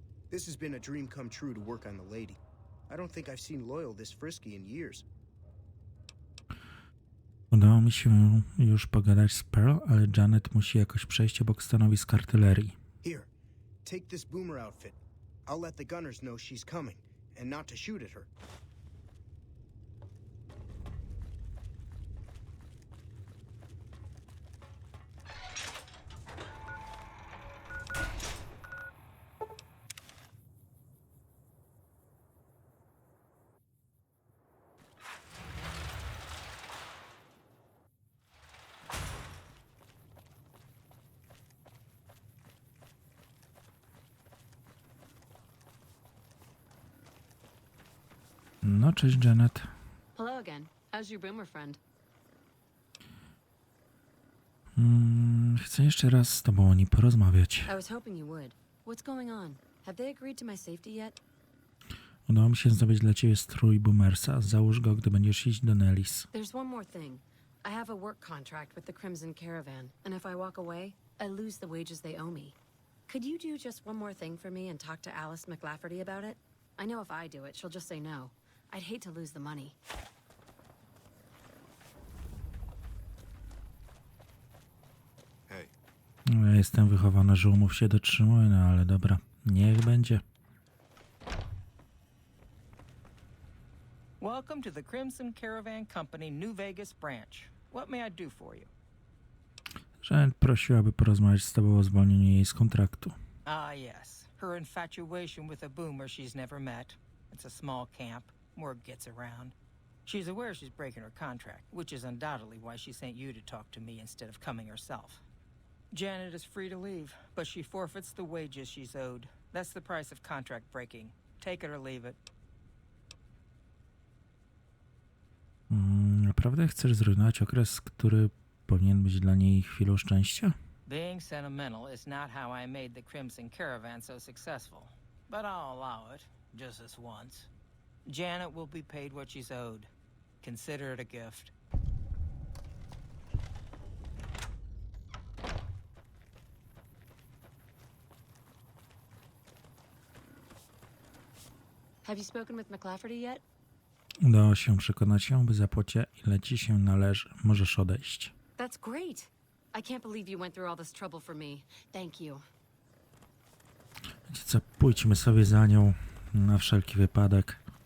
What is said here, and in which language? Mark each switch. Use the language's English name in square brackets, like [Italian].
[English] This has been a dream come true to work on the lady. I don't think I've seen Loyal this frisky in years. [Polish] Udało mi się już pogadać z Pearl, ale Janet musi jakoś przejść obok stanowisk artylerii. [English] Here, take this boomer outfit. I'll let the gunners know she's coming, and not to shoot at her. [Polish] No, cześć Janet. [English] Hello again. How's your boomer friend? [Polish] Chcę jeszcze raz z tobą o nim porozmawiać. [English] I was hoping you would. What's going on? Have they agreed to my safety yet? [Polish] Udało mi się zdobyć dla ciebie strój boomersa. Załóż go, gdy będziesz iść do Nelis. [English] There's one more thing. I have a work contract with the Crimson Caravan, and if I walk away, I lose the wages they owe me. Could you do just one more thing for me and talk to Alice McLafferty about it? I know if I do it, she'll just say no. I'd hate to lose the money. Hey. [Polish] Ja jestem wychowany, że umów się dotrzymuję, no ale dobra, niech będzie. [English] Welcome to the Crimson Caravan Company New Vegas branch. What may I do for you? [Polish] Janet prosiłaby porozmawiać z tobą o zwolnieniu jej z kontraktu. [English] Ah, yes. Her infatuation with a boomer she's never met. It's a small camp. Word gets around. She's aware she's breaking her contract, which is undoubtedly why she sent you to talk to me instead of coming herself. Janet is free to leave, but she forfeits the wages she's owed. That's the price of contract breaking. Take it or leave it. [Polish] Naprawdę chcesz zrujnować okres, który powinien być dla niej chwilą szczęścia? [English] Being sentimental is not how I made the Crimson Caravan so successful. But I'll allow it, just this once. Janet will be paid what she's owed. Consider it a gift. Have you spoken with McLafferty yet? [Polish] Udało się przekonać ją, by zapłaciła ile ci się należy. Możesz odejść. [English] That's great. I can't believe you went through all this trouble for me. Thank you. [Polish] Wiecie co, pójdźmy sobie za nią na wszelki wypadek.